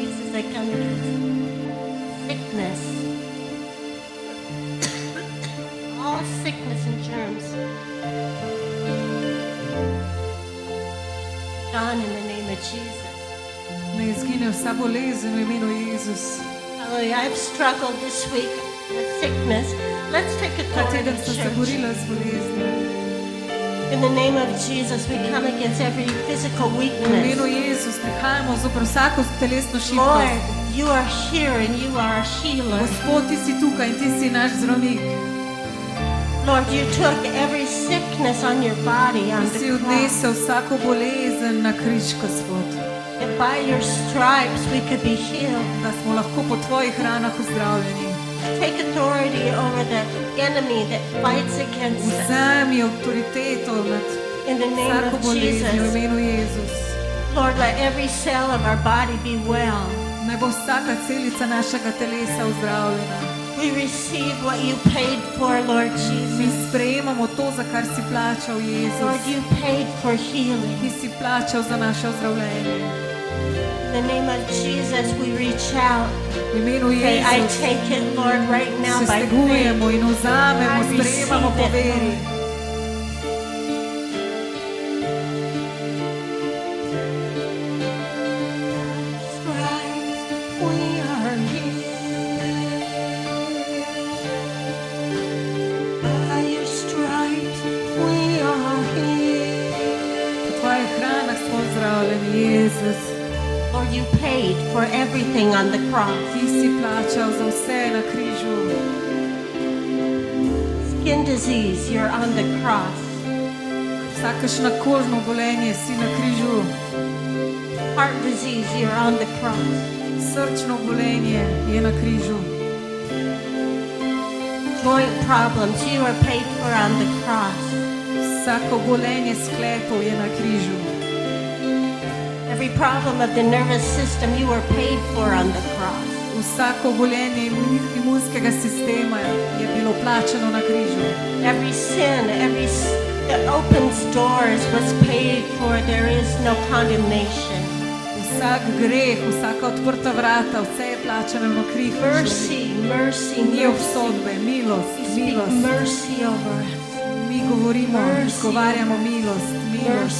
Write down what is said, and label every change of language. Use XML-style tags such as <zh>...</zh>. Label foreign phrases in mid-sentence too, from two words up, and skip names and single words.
<en>that come against sickness. All sickness and germs. Gone in the name of Jesus.</en> <sl>Ne izgine vsa bolezen v imenu Jezus.</sl> <en>Hallelujah. I've struggled this week with sickness. Let's take</en> <sl>Ta</sl> <en>authority,</en> <sl>teden sem se</sl> <en>church.</en> <sl>borila z boleznijo.</sl> <en>In the name of Jesus, we come against every physical</en> <sl>V imenu</sl> <en>weakness.</en> <sl>Jezus prihajamo zoper vsako telesno</sl> <en>Lord,</en> <sl>šibkost.</sl> <en>you are here and you are a healer.</en> <sl>Gospod, ti si tukaj in ti si naš zdravnik.</sl> <en>Lord, you took every sickness on your body on</en> <sl>Ti si</sl> <en>the cross.</en> <sl>odnesel vsako bolezen na križ, Gospod.</sl> <en>That by your stripes we could be healed.</en> <sl>Da smo lahko po tvojih ranah ozdravljeni.</sl> <en>Take authority over the enemy that fights against us.</en> <sl>Vzemi avtoriteto nad</sl> <en>In the name</en> <sl>vsako</sl> <en>of</en> <sl>boleznijo v</sl> <en>Jesus.</en> <sl>imenu Jezus.</sl> <en>Lord, let every cell of our body be well.</en> <sl>Naj bo vsaka celica našega telesa ozdravljena.</sl> <en>We receive what you paid for, Lord</en> <sl>Mi</sl> <en>Jesus.</en> <sl>sprejemamo to, za kar si plačal, Jezus.</sl> <en>Lord, you paid for healing.</en> <sl>Ti si plačal za naše ozdravljenje.</sl> <en>In the name of Jesus, we reach out.</en> <sl>V imenu</sl> <en>Say, I</en> <sl>Jezus</sl> <en>take it, Lord, right now</en> <sl>se</sl> <en>by faith.</en> <sl>stegujemo in vzamemo,</sl> <en>I</en> <sl>sprejemamo po</sl> <en>receive it,</en> <sl>veri.</sl> <en>Stripes, we are healed. By your stripes, we are healed.</en> <sl>Po tvojih ranah smo ozdravljeni, Jezus.</sl> <en>Lord, you paid for everything on the cross.</en> <sl>Ti si plačal za vse na križu.</sl> <en>Skin disease, you're on the cross.</en> <sl>Vsakešno kožno obolenje si na križu.</sl> <en>Heart disease, you're on the cross.</en> <sl>Srčno obolenje je na križu.</sl> <en>Joint problems, you are paid for on the cross.</en> <sl>Vsako obolenje sklepov je na križu.</sl> <en>Every problem of the nervous system, you were paid for on the cross.</en> <sl>Vsako obolenje imunskega sistema je bilo plačano na križu.</sl> <en>Every sin, that opens doors was paid for. There is no condemnation.</en> <sl>Vsak greh, vsaka odprta vrata, vse je plačano na križu.</sl> <en>Mercy, mercy,</en> <sl>Ni</sl> <en>mercy.</en> <sl>obsodbe, milost,</sl> <en>We speak</en> <sl>milost.</sl> <en>mercy over us.</en> <sl>Mi govorimo,</sl> <en>Mercy.</en> <sl>izgovarjamo milost, milost.</sl>